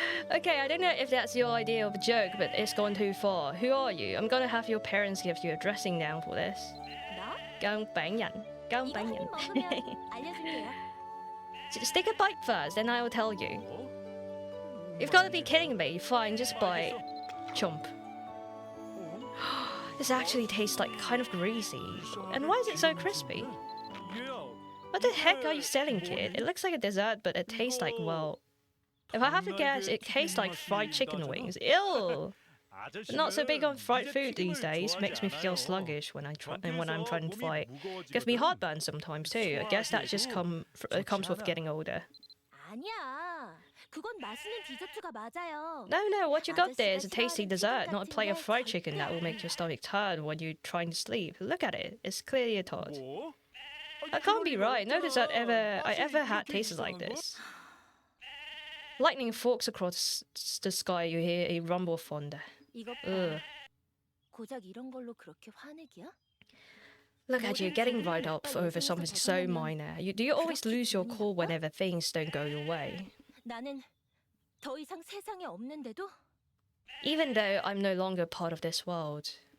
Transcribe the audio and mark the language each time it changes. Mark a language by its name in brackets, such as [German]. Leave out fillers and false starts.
[English] Okay, I don't know if that's your idea of a joke, but it's gone too far. Who are you? I'm gonna have your parents give you a dressing down for this. [Korean] 나? 姜餅人. 이거 한입 먹으면 알려줄게요. [English] Just take a bite first, then I'll tell you. You've got to be kidding me. Fine, just bite. Chomp. This actually tastes like kind of greasy. And why is it so crispy? What the heck are you selling, kid? It looks like a dessert, but it tastes like, well... If I have to guess, it tastes like fried chicken wings. Ew! Not so big on fried food these days. Makes me feel sluggish when I'm trying to fight. Gives me heartburn sometimes too. I guess that just comes with getting older. [Korean] 아니야. 그건 맛있는 디저트가 맞아요. [English] No, what you got there is a tasty dessert, not a plate of fried chicken that will make your stomach turn when you're trying to sleep. Look at it. It's clearly a tart. That can't be right. No dessert I ever had tasted like this. Lightning forks across the sky. You hear a rumble of thunder. [Korean] 이것 Ugh. 봐. 고작 이런 걸로 그렇게 화내기야? [English] Look at you getting right up over something so minor. Do you always lose your cool whenever things don't go your way? [Korean] 나는 더 이상 세상에 없는데도 [English] Even though I'm no longer part of this world.